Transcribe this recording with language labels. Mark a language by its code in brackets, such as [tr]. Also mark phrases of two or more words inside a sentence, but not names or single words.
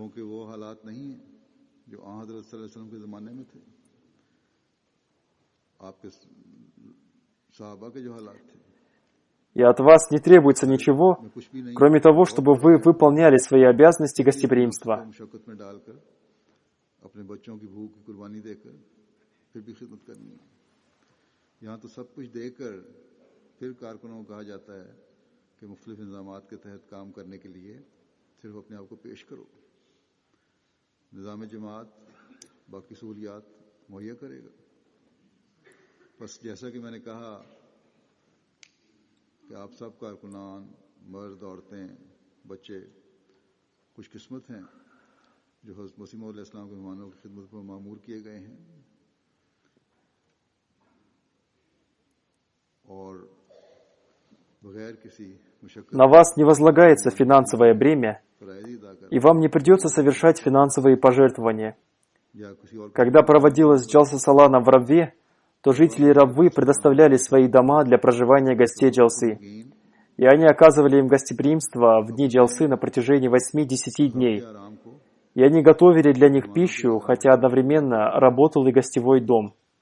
[ru] И от вас не требуется ничего, кроме того, чтобы вы выполняли свои обязанности гостеприимства. [ur] پھر کارکنوں کو کہا جاتا ہے کہ مختلف انتظامات کے تحت کام کرنے کے لیے صرف اپنے آپ کو پیش کرو. نظام جماعت باقی سہولیات مہیا کرے گا. بس جیسا کہ میں نے کہا کہ آپ سب کارکنان، مرد، عورتیں، بچے خوش قسمت ہیں جو حضرت مسیح موعود علیہ السلام کے مہمانوں کی خدمت پر مامور کیے گئے ہیں اور [ru] на вас не возлагается финансовое бремя, и вам не придется совершать финансовые пожертвования. Когда проводилась Джалса Салана в Рабве, то жители Рабвы предоставляли свои дома для проживания гостей Джалсы, и они оказывали им гостеприимство в дни Джалсы на протяжении 8-10 дней, и они готовили для них пищу, хотя одновременно работал и гостевой дом.